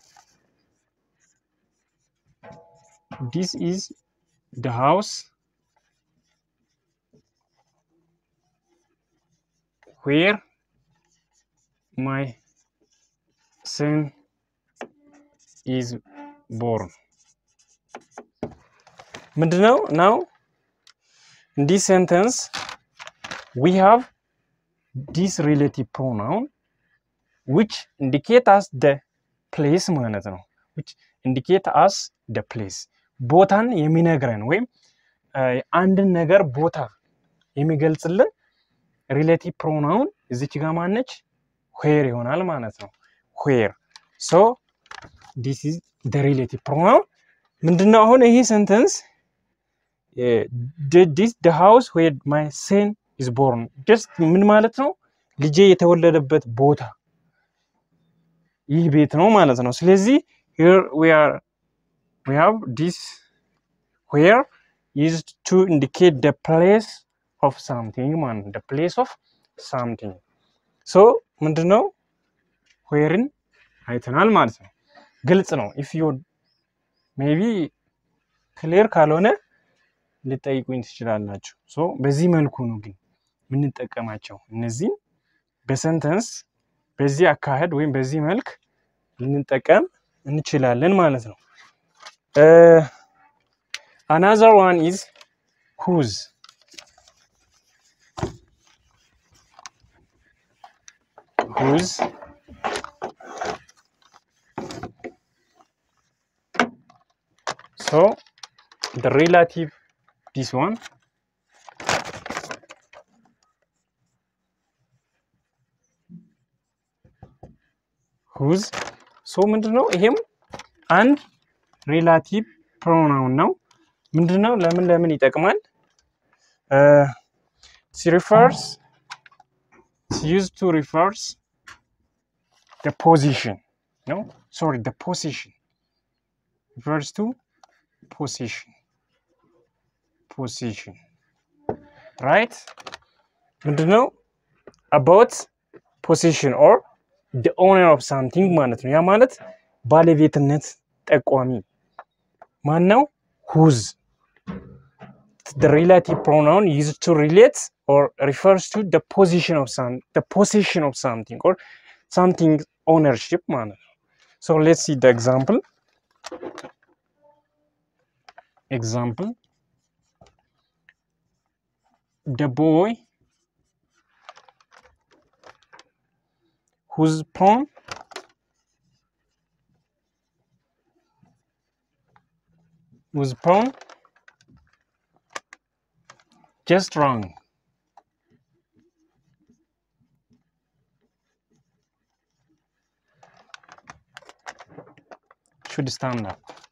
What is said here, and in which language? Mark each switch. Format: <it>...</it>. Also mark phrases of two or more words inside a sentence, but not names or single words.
<en>this is the house where my son is born ምንድነው now in this sentence we have this relative pronoun which indicate us the place</en> <am>ማለት ነው</am> <en>which indicate us the place</en> <am>ቦታን የሚነግረን ወይም አንድን ነገር ቦታ የሚገልጽልን</am> <en>relative pronoun</en> <am>እዚች ጋር ማነች</am> <en>where</en> <am>ይሆናል ማለት ነው</am> <en>where so this is the relative pronoun</en> <am>ምንድነው አሁን ይሄ</am> <en>sentence the house where my son is born just</en> <am>ምን ማለት ነው ልጄ የተወለደበት ቦታ ይህ ቤት ነው ማለት ነው ስለዚህ</am> <en>here we have this where used to indicate the place of something man the place of something so</en> <am>ምንድነው whereን አይተናል ማለት ነው ግልጽ ነው</am> <en>if you maybe clear</en> <am>ካልሆነ ልጠይቁኝ ትችላላችሁ ሶ በዚህ መልኩ ነው ግን ምን ተጠቀማቸው እነዚህ በሰንተንስ በዚህ አካሄድ ወይም በዚህ መልክ ልንጠቀም እንችላለን ማለት ነው</am> <en>another one is whose so the relative this one whose so</en> <am>ምንድነው ይሄም አንድ</am> <en>relative pronoun</en> <am>ነው ምንድነው ለምን ይጠቅማል</am> <en>used to refers the position no sorry the position refers to position right ምንድነው about position or the owner of something</en> <am>ማለት ነው ያ ማለት ባለቤትነት ጠቋሚ ማን ነው</am> <en>whose the relative pronoun used to relate or refers to the position of the possession of something or something ownership</en> <am>ማለት ነው</am> <en>so let's see the example the boy whose pronoun just wrong should stand up</en>